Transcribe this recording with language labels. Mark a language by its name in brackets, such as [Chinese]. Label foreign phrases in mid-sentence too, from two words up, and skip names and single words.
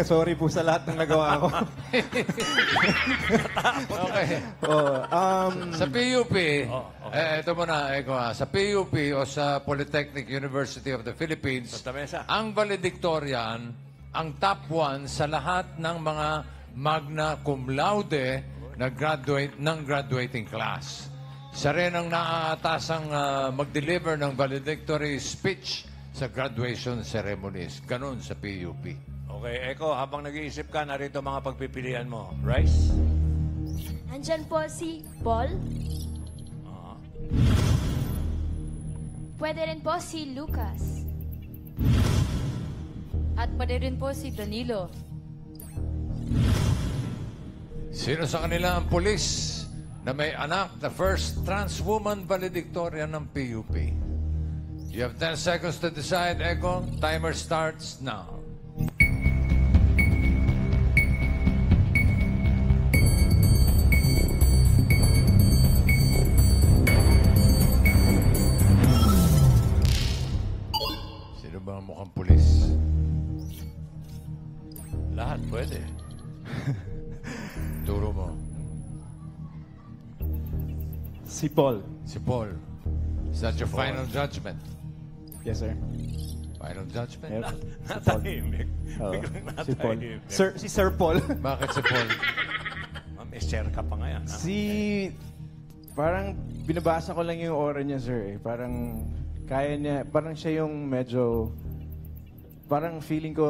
[Filipino] Sorry po sa lahat ng nagawa ko. Okay. Sa Sa PUP, ito muna, Eko, sa PUP o sa Polytechnic University of the Philippines, Basta mesa. ang valedictorian, ang top 1 sa lahat ng mga [Latin] magna cum laude [Filipino] na graduate ng graduating class. Siya rin ang naaatasang mag-deliver ng [English] valedictory speech [Filipino] sa [English] graduation ceremonies. [Filipino] Ganun sa PUP. Okay, Eko, habang nag-iisip ka, narito mga pagpipilian mo. Rice? Andyan po si Paul. Pwede rin po si Lucas. At pwede rin po si Danilo. Sino sa kanila ang pulis na may anak, [English] the first trans woman valedictorian ng PUP? You have 10 seconds to decide, Eko. Timer starts now. [Filipino] Sino ba ang mukhang pulis? Lahat pwede. Turo mo. si Paul. Si Paul. [English] Is that your final judgment? Yes, sir. Final judgment? Yep. [Filipino] Si Paul. Natahimik. Oo, Biglang si Paul. natahimik. Si Sir Paul. Bakit si Paul? May share ka pa ngayon. Ha? Parang binabasa ko lang yung aura niya, sir. Parang kaya niya, parang siya yung medyo, parang feeling ko,